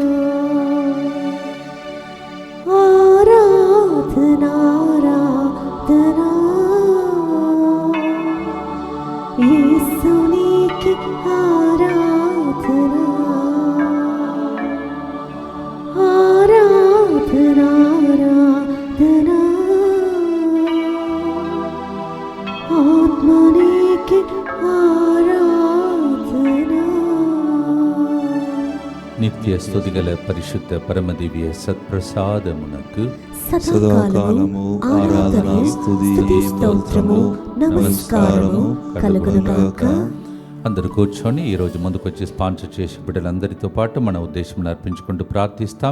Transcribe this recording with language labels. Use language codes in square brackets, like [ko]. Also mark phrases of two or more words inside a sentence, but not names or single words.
[te] ఆరాధన, ఆరాధన, యేసు నీకే ఆరాధన, ఆరాధన, ఆరాధన, ఆత్మనీకే ఆరాధన. నిత్య స్తుతిగల పరిశుద్ధ పరమదివ్య సత్ప్రసాదమునకు సదాకాలము ఆరాధన స్తుతి స్తోత్రము నమస్కారము కలుగునుగాక. అందరూ కూర్చొని ఈరోజు ముందుకొచ్చి స్పాన్సర్ చేసి బిడ్డలందరితో పాటు మన ఉద్దేశం అర్పించుకుంటూ ప్రార్థిస్తాం.